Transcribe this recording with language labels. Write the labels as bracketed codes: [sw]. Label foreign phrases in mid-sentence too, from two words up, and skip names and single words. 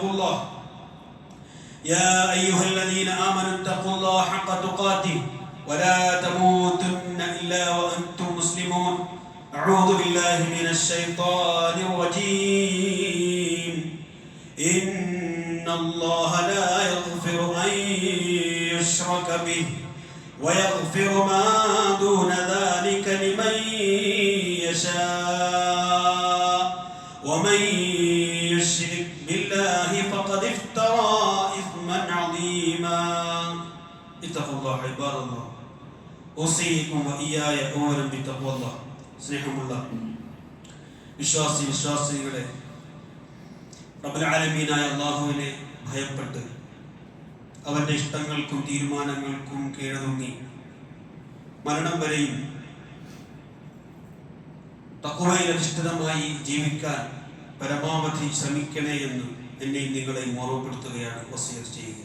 [ar] اتقوا الله حق تقاته ولا تموتن إلا وأنتم مسلمون أعوذ بالله من الشيطان الرجيم إن الله لا يغفر أن يشرك به ويغفر ما دون ذلك لمن يشاء ومن يشرك بالله فقد افترى إثما عظيما اتقوا الله عباد الله أوصيكم وإياي أولا بتقوى الله സ്നേഹമുള്ള [ml] വിശ്വാസികളെ റബ്ബുൽ ആലമീനായ അല്ലാഹുവിനെ ഭയപ്പെട്ട് അവന്റെ ഇഷ്ടങ്ങൾക്കും തീരുമാനങ്ങൾക്കും കീഴടങ്ങി മരണം വരെയും തഖ്വയിൽ അധിഷ്ഠിതമായി ജീവിക്കാൻ പരമാവധി ശ്രമിക്കണേ എന്ന് എന്നെയും നിങ്ങളെയും ഓർമ്മപ്പെടുത്തുകയാണ് വസിയത്ത് ചെയ്യുക.